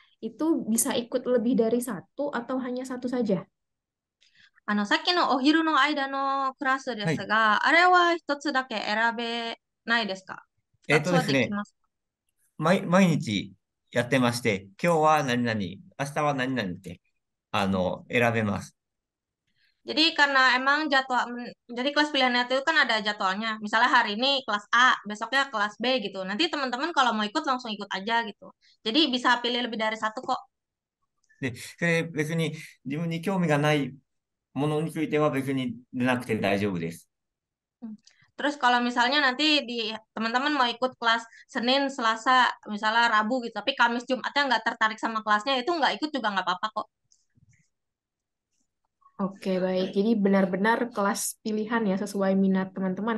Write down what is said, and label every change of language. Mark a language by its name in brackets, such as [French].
[Indonesian] Itu bisa ikut lebih dari satu atau hanya satu saja? [Japanese] さっきのお昼の間のクラスではい。すが、あれは一つだけ選べないですか？二つはですね、できます。毎日やってまして、今日は何々、明日は何々って、選べます。 [Indonesian] Jadi karena emang jadi kelas pilihannya itu kan ada jadwalnya. Misalnya hari ini kelas A, besoknya kelas B gitu. Nanti teman-teman kalau mau ikut langsung ikut aja gitu. Jadi bisa pilih lebih dari satu kok. [Japanese] で、それ別に自分に興味がないものについては別に出なくて大丈夫です。 Hmm. [Indonesian] Terus kalau misalnya nanti teman-teman mau ikut kelas Senin, Selasa, misalnya Rabu gitu, tapi Kamis Jumatnya nggak tertarik sama kelasnya, itu nggak ikut juga nggak apa-apa kok. Oke, baik. Jadi benar-benar kelas pilihan ya sesuai minat teman-teman.